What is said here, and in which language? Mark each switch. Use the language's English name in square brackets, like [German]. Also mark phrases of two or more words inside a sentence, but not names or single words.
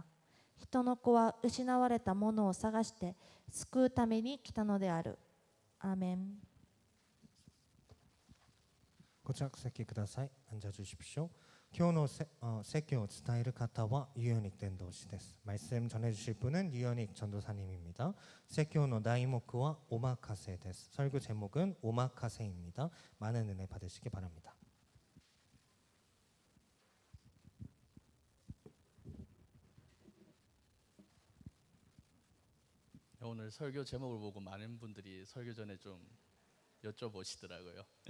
[Japanese] 人の子は失われたものを探して救うために来たのである。アーメン。ご着席ください。 [Korean] 앉아주십시오。 [Japanese] 今日の説教を伝える方は유현익伝道師です。 [Korean] 말씀 전해주실 분은 유현익 전도사님입니다. [Japanese] 説教の題目は오마카세です。 [Korean] 설교 제목은 오마카세입니다. 많은 은혜 받으시기 바랍니다. 오늘 설교 제목을 보고 많은 분들이 설교 전에 좀 여쭤보시더라고요.